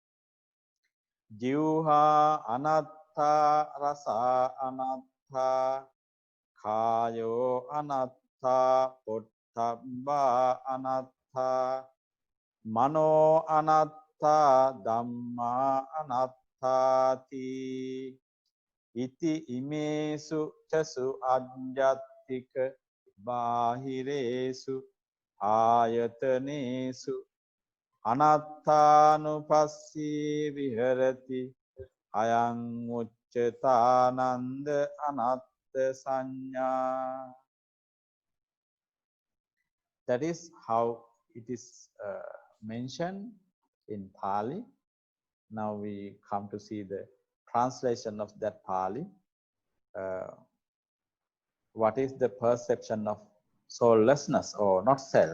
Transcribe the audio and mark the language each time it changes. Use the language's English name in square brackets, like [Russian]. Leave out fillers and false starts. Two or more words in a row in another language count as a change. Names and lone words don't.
[Pali] ජීවහා අනත්තා රසා අනත්තා කායෝ අනත්තා පොට්ඨබ්බා අනත්තා මනෝ අනත්තා ධම්මා අනත්තාති ඉති ඉමේසු චසු අඤ්ඤත්තික බාහිරේසු ආයතනේසු අනත්තානුපස්සී විහෙරති අයං උච්චතානන්ද anattasaññā. [English] That is how it is mentioned in Pali. Now we come to see the translation of that Pali. What is the perception of soullessness or not self?